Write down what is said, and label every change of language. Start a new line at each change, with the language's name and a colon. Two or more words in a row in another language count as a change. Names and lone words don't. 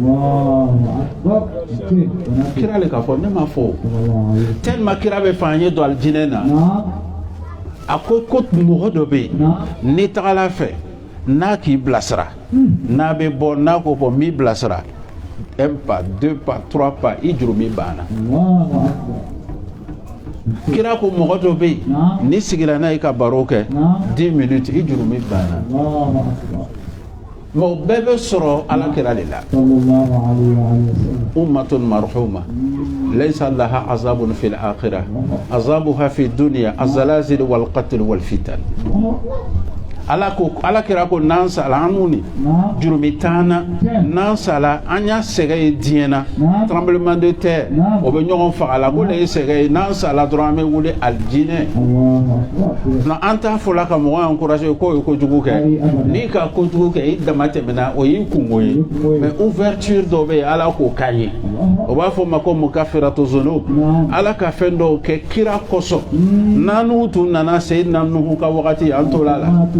Bambara: ye kira le k'a fɔ ne ma fɔ tellement kira bɛ fɛ an ye don alijinɛ na a ko mɔgɔ dɔ bɛ yen n'i tagala fɛ n'a k'i bilasira n'a bɛ bɔ n'a ko fɔ n b'i bilasira 1 pas 2 pas 3 pas i jurumi banna kira ko mɔgɔ dɔ bɛ yen n'i sigira n'a ye ka baro kɛ 10 minutes i jurumi banna mais o bɛɛ bɛ sɔrɔ ala kira de la
Arabic: أمة مرحومة ليس لها عذاب في الآخرة عذابها في الدنيا الزلازل والقتل والفتن
Bambara: ala kira ko n'an sala an ni jurumi tana n'an sala an y'a sɛgɛ ye diɲɛ na
French: tremblement de terre
Bambara: o bɛ ɲɔgɔn faga la ko le ye sɛgɛ ye n'an sala dɔrɔn an bɛ wuli alijinɛ na an t'a fɔ la ka mɔgɔ encourager k'o ye kojugu kɛ n'i ka kojugu kɛ i dama tɛmɛna o y'i kungo ye
French: mais ouverture
Bambara: dɔ bɛ yen ala k'o k'an ye o b'a fɔ ma ko
Arabic: مكفرات الذنوب
Bambara: ala ka fɛn dɔw kɛ kira kosɔn n'an tun nana Seyidina Nuhu ka wagati an tola la